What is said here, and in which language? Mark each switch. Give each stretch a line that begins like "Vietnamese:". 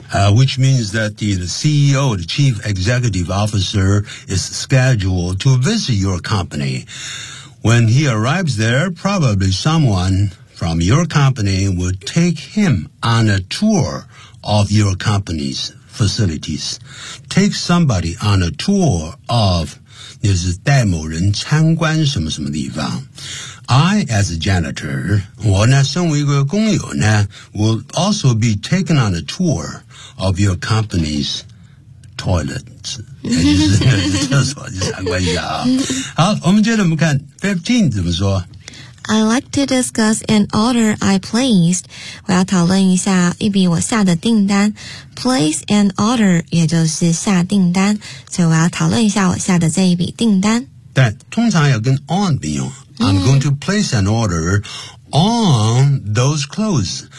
English: which means that the CEO the chief executive officer is scheduled to visit your company when he arrives there probably someone from your company would take him on a tour of your company's facilities take somebody on a tour of
Chinese: 就是带某人参观什么什么地方
English: I, as a janitor,
Chinese: 我呢身为一个工友呢
English: will also be taken on a tour of your company's toilets.
Chinese: 也就是那个厕所就参观一下啊。好我们接着我们看 ,15 怎么说
English: ?I like to discuss an order I placed.
Chinese: 我要讨论一下一笔我下的订单。
English: Place an order,
Chinese: 也就是下订单。所以我要讨论一下我下的这一笔订单。但通常要跟 on 并用。
English: I'm going to place an order on those clothes.